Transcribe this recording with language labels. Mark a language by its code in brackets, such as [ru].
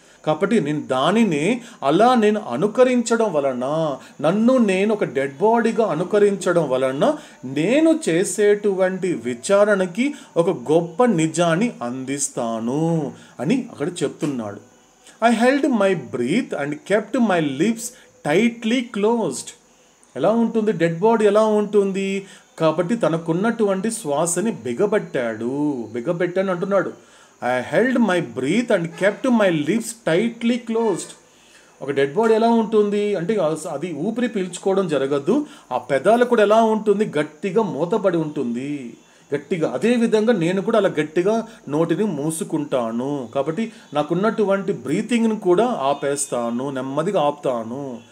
[te] కాబట్టి నేను దానిని అలా నేను అనుకరించడం వలన, నన్ను నేను ఒక డెడ్ బాడీగా అనుకరించడం వలన నేను చేసేటువంటి విచారణకి ఒక గొప్ప నిజాన్ని అందిస్తాను అని అక్కడ చెప్తున్నాడు. [en] I held my breath and kept my lips tightly closed. [te] ఎలా ఉంటుంది డెడ్ బాడీ, ఎలా ఉంటుంది? కాబట్టి తనకున్నటువంటి శ్వాసని బిగబెట్టాను అంటున్నాడు. [en] I held my breath and kept my lips tightly closed. [te] ఒక డెడ్ బాడీ ఎలా ఉంటుంది అంటే అది ఊపిరి పీల్చుకోవడం జరగదు. ఆ పెదాలు కూడా ఎలా ఉంటుంది, గట్టిగా మూతపడి ఉంటుంది, గట్టిగా. అదేవిధంగా నేను కూడా అలా గట్టిగా నోటిని మూసుకుంటాను. కాబట్టి నాకున్నటువంటి బ్రీతింగ్ని కూడా ఆపేస్తాను, నెమ్మదిగా ఆపుతాను.